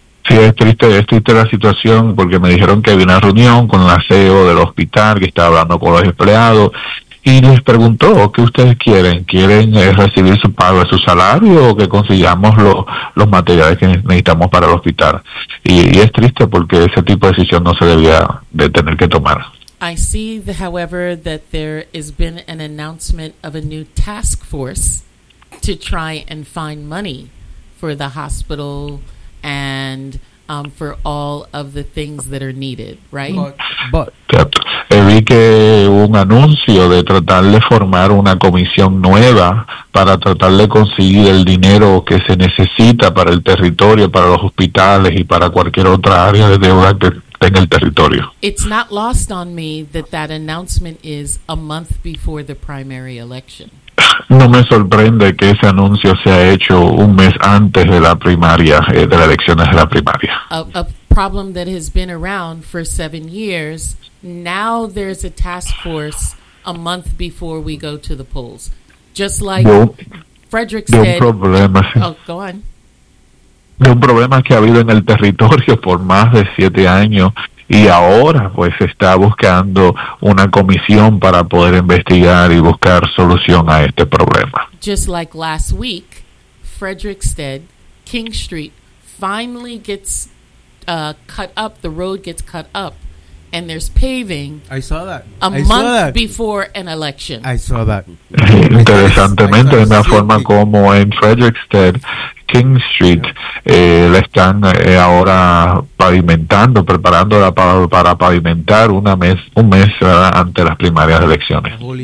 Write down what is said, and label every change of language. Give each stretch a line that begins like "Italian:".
Spanish: Sí, es triste la situación porque me dijeron que había una reunión con la CEO del hospital que estaba hablando con los empleados. Y les preguntó, ¿qué ustedes quieren? ¿Quieren recibir su pago de su salario o que consigamos los materiales que necesitamos para el hospital? Y es triste porque ese tipo de decisión no se debía de tener que tomar.
English: I see, however, that there has been an announcement of a new task force to try and find money for the hospital and for all of the things that are needed, right?
Spanish: But vi que un anuncio de tratar de formar una comisión nueva para tratar de conseguir el dinero que se necesita para el territorio, para los hospitales y para cualquier otra área de deuda que tenga el territorio.
English: It's not lost on me that announcement is a month before the primary election.
Spanish: No me sorprende que ese anuncio sea hecho un mes antes de la primaria, de las elecciones de la primaria.
English: A problem that has been around for 7 years, now there's a task force a month before we go to the polls. Just like Frederick said.
Spanish: De un problema.
English: Oh, go on.
Spanish: De un problema que ha habido en el territorio por más de 7 años. Y ahora, pues, está buscando una comisión para poder investigar y buscar solución a este problema.
English: Just like last week, Frederickstead, King Street, finally gets cut up. The road gets cut up, and there's paving. I saw that. Before an election. I saw that.
Spanish: Interesantemente, de una forma como en Frederickstead, King Street, la están ahora pavimentando, preparándola para pavimentar un mes ante las primarias elecciones.